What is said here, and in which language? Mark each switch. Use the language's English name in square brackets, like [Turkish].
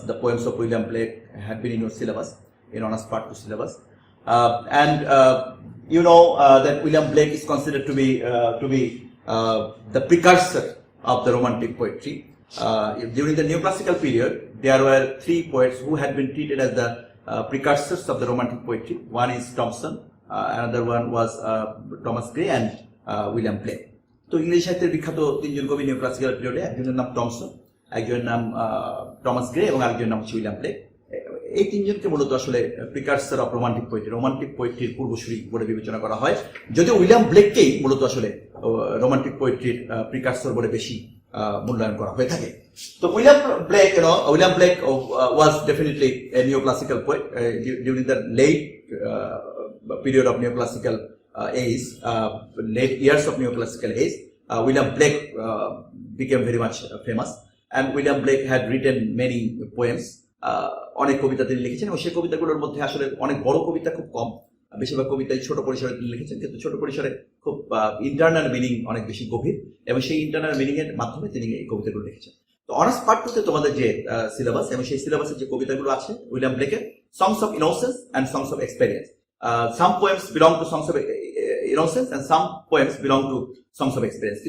[English] The poems of William Blake have been in your syllabus, in honors part 2 syllabus, that William Blake is considered to be the precursor of the Romantic poetry. During the Neoclassical period, there were three poets who had been treated as the precursors of the Romantic poetry. One is Thomson, another one was Thomas Gray, and William Blake. [Bangla] তো ইংরেজি সাহিত্যের বিখ্যাত তিনজন কবি neoclassical পিরিয়ডে, একজনের নাম Thomson, একজনের নাম টমাস গ্রে এবং আরেকজনের নাম হচ্ছে উইলিয়াম ব্লেক। এই তিনজনকে মূলত আসলে প্রিকার্সর অফ রোমান্টিক পোয়েট্রির পূর্বসূরি বলে বিবেচনা করা হয়, যদিও উইলিয়াম ব্লেককেই মূলত আসলে রোমান্টিক পোয়েট্রির প্রিকার্সর বলে বেশি মূল্যায়ন করা হয়ে থাকে। [English] তো William Blake was definitely a neoclassical poet during the late period of neoclassical age, late years of neoclassical age. William Blake became very much famous, and William Blake had written many poems. [Bangla] অনেক কবিতা তিনি লিখেছেন এবং সেই কবিতাগুলোর মধ্যে আসলে অনেক বড় কবিতা খুব কম, বেশিরভাগ কবিতাই ছোট পরিসরে তিনি লিখেছেন, কিন্তু ছোট পরিসরে খুব ইন্টারনাল মিনিং অনেক বেশি গভীর, এবং সেই ইন্টারনাল মিনিং এর মাধ্যমে তিনি এই কবিতাগুলো লিখেছেন। তো অনার্স পার্ট 2 তে তোমাদের যে সিলেবাস এবং সেই সিলেবাসের যে কবিতাগুলো আছে William ব্লেকের, [English] Songs of innocence and songs of experience, some poems belong to songs of innocence and some poems belong to songs of experience.